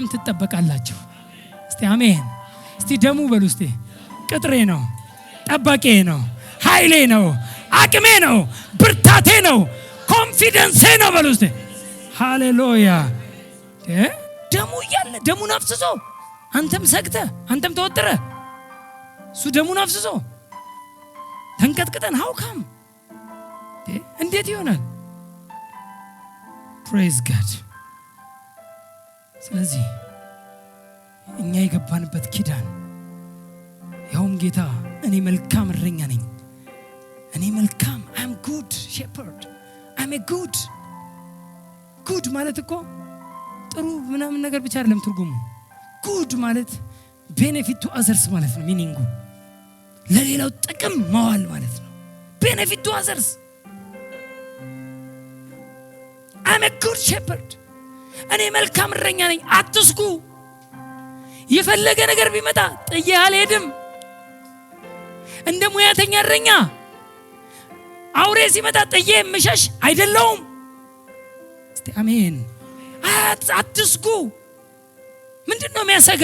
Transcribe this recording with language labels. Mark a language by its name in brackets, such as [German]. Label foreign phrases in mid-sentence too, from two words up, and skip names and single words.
[Amharic] ትጠበቃላችሁ። እስቲ አሜን። እስቲ ደሙ በሉ እስቲ። ቅጥሬ ነው፣ ጠባቄ ነው፣ ኃይሌ ነው፣ አቅሜ ነው፣ ብርታቴ ነው፣ ኮንፊደንሴ ነው በሉ እስቲ። ሃሌሉያ። ደሙ እያለ ደሙን አፍስሶ አንተም ሰግተህ አንተም ተወጥረህ እሱ ደሙን አፍስሶ ተንቀጥቅጠን ሃውካም እንዴት ይሆናል? [English] praise God። [Amharic] ስለዚህ እኛ የገባንበት ኪዳን ያውም ጌታ እኔ መልካም እረኛ ነኝ፣ እኔ መልካም [English] I'm good shepherd, I'm a good [Amharic] ማለት እኮ ጥሩ ምናምን ነገር ብቻ አይደለም ትርጉሙ። good ማለት [English] benefit to others [Amharic] ማለት ነው። ሚኒንጉ ለሌላው ጥቅም ማዋል ማለት ነው። [English] benefit to others. I'm a good shepherd. [Amharic] እኔ መልካም እረኛ ነኝ፣ አትስጉ። የፈለገ ነገር ቢመጣ ጥዬ አልሄድም። እንደ ሙያተኛ እረኛ አውሬ ሲመጣ ጥዬ ምሸሽ አይደለሁም። እስቲ አሜን። አትስጉ። ምንድነው የሚያሰጋ?